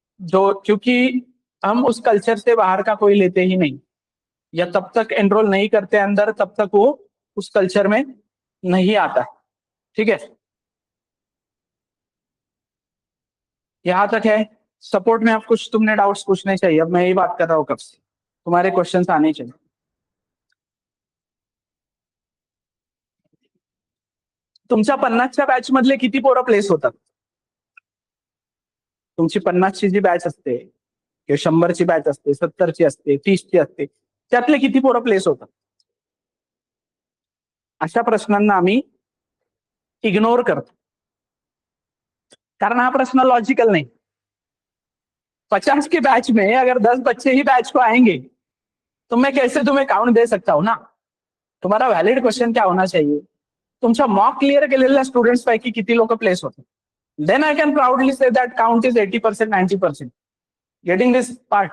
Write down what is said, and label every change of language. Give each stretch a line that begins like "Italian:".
Hindi: जो क्योंकि हम उस कल्चर से बाहर का कोई लेते ही नहीं, या तब तक एनरोल नहीं करते अंदर तब तक वो उस कल्चर में नहीं आता है, ठीक है। यहाँ तक है। सपोर्ट में आप कुछ तुमने डाउट्स पूछने चाहिए, अब मैं यही बात कर रहा हूँ कब से, तुम्हारे क्वेश्चंस आने चाहिए।
Marathi: तुमच्या 50च्या बॅच मधले किती पोरं प्लेस होतात? तुमची 50ची जी बॅच असते किंवा 100ची बॅच असते, 70ची असते, 30ची असते, त्यातले किती पोरं प्लेस होतात? अशा प्रश्नांना आम्ही इग्नोर करतो, कारण हा प्रश्न लॉजिकल नहीं।
Hindi: 50 की बैच में अगर 10 बच्चे ही बैच को आएंगे तो मैं कैसे तुम्हें काउंट दे सकता हूं ना। तुम्हारा व्हॅलिड क्वेश्चन क्या होना चाहिए,
Marathi: तुमच्या मॉक क्लिअर केलेल्या स्टुडंट्स पैकी किती लोक प्लेस होते,
English: Then I can proudly say that count is 80%, 90%। Getting this part?